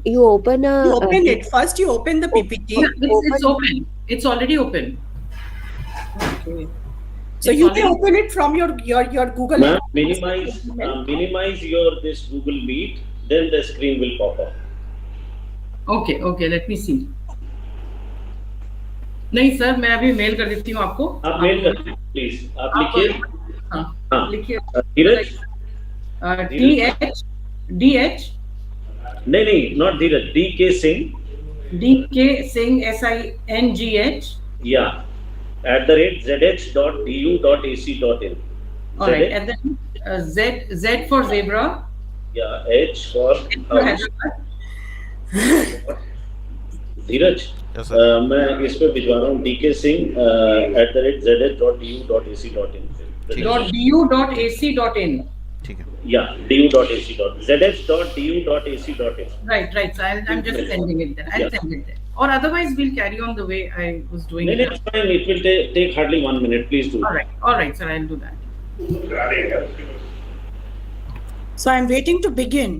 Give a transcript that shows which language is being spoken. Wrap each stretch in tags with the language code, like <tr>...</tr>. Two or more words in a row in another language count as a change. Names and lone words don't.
<en>it. First you open the PPT. Yeah, it's open. It's already open. Okay. So you can open it from your Google. Ma'am, minimize your this Google Meet, then the screen will pop up. Okay, let me see.</en> <hi>नहीं सर, मैं अभी मेल कर देती हूँ आपको. आप मेल कर दीजिए, प्लीज. आप लिखिए. हाँ. लिखिए. धीरज. DH. नहीं,</hi> <en>not Dheeraj. DK Singh. Singh SINGH. Yeah. @zh.du.ac.in. All right. At the Z for zebra. Yeah. H for. धीरज. Yes, sir.</en> <hi>मैं इस पे भिजवा रहा हूँ DK Singh @zh.du.ac.in. .du.ac.in. ठीक है.</hi> <en>Yeah, du.ac.zh.du.ac.in. Right. So I'm just sending it there. I'll send it there. or otherwise we'll carry on the way I was doing No, it. it's fine. It will take hardly 1 minute. Please do. All right, sir, I'll do that. So I'm waiting to begin.</en>